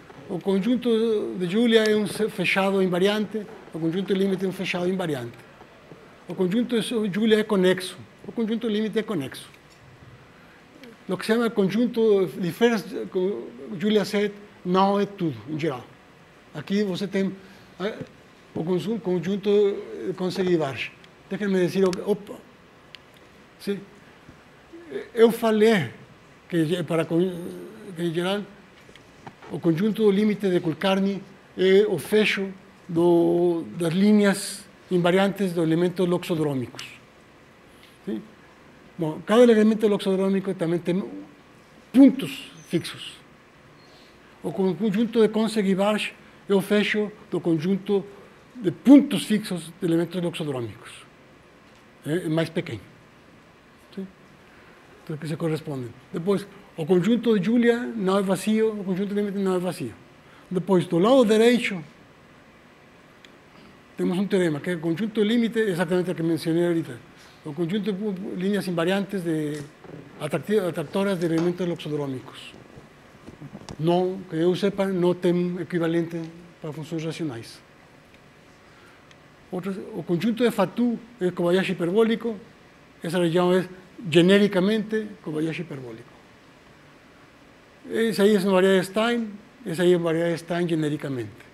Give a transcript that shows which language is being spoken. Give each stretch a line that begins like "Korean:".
Spanish: El conjunto de Julia es un fechado invariante, el conjunto de límite es un fechado invariante. El conjunto de Julia es conexo, el conjunto de límite es conexo. Lo que se llama conjunto de Julia set no es todo, en general.
Portuguese: Aquí você tem o conjunto de Conseguivarche.
Spanish: Déjenme decir, opa, sí.
Portuguese: Eu falei que em geral o conjunto do límite de Kulkarni é o fecho das linhas invariantes dos elementos loxodrômicos. ¿Sí? Bom, cada elemento loxodrômico também tem pontos fixos. O conjunto de Conseguivarche é o fecho do conjunto de pontos fixos de elementos loxodrômicos. É mais pequeno. ¿Sí? Então, que se correspondem. Depois, o conjunto de Julia não é vazio, o conjunto de límite não é vazio. Depois, do lado direito, temos um teorema, que é o conjunto de límite, exatamente o que mencionei ahorita. O conjunto de líneas invariantes atractoras de elementos loxodrômicos. Não, que eu sepa, não tem equivalente para funções racionais. O conjunto de Fatou é Kobayashi hiperbólico, essa região é genericamente Kobayashi hiperbólico. Essa aí é uma variedade de Stein, essa aí é uma variedade de Stein genericamente.